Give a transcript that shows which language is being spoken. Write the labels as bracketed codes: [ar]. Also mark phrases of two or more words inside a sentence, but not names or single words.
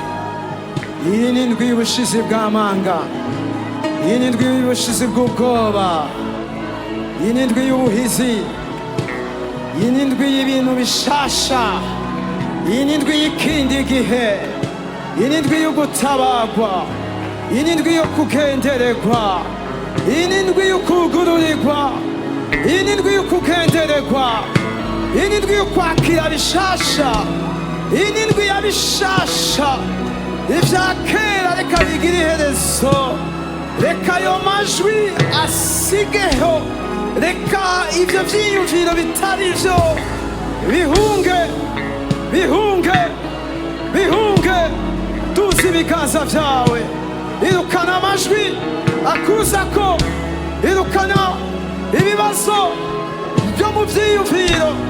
[rn] Iyi ni indwi y'ubushizi bw'amanga, iyi ni indwi y'ubushizi bw'ubwoba, iyi ni indwi y'ubuhizi, iyi ni indwi y'ibintu bishasha, iyi ni indwi y'ikindi gihe, iyi ni indwi yo gutabagwa, iyi ni indwi yo kugenderegwa, iyi ni indwi yo kugururirwa, iyi ni indwi yo kugenderegwa, iyi ni indwi yo kwakira bishasha, iyi ni indwi ya bishasha. Ibya kera reka bigire iherezo, reka ayo majwi asigeho, reka ibyo byiyumviro bitari byo bihunge, bihunge, bihunge. Duze ibiganza byawe, irukana amajwi akuzako, irukana ibibazo byo mu byiyumviro.